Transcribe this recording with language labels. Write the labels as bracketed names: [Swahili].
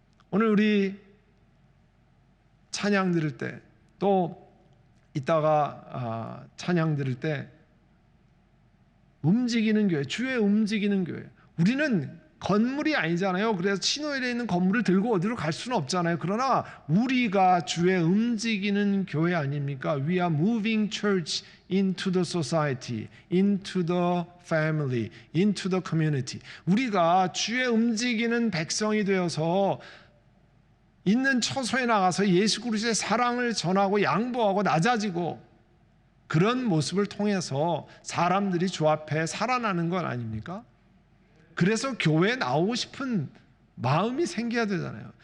[Korean] 오늘 우리 찬양 드릴 때 또 이따가 찬양 드릴 때 움직이는 교회, 주의 움직이는 교회. 우리는 건물이 아니잖아요. 그래서 신호일에 있는 건물을 들고 어디로 갈 수는 없잖아요. 그러나 우리가 주의 움직이는 교회 아닙니까? [English] We are moving church into the society, into the family, into the community. [Korean] 우리가 주의 움직이는 백성이 되어서 있는 처소에 나가서 예수 그리스도의 사랑을 전하고 양보하고 낮아지고 그런 모습을 통해서 사람들이 주 앞에 살아나는 건 아닙니까? 그래서 교회에 나오고 싶은 마음이 생겨야 되잖아요.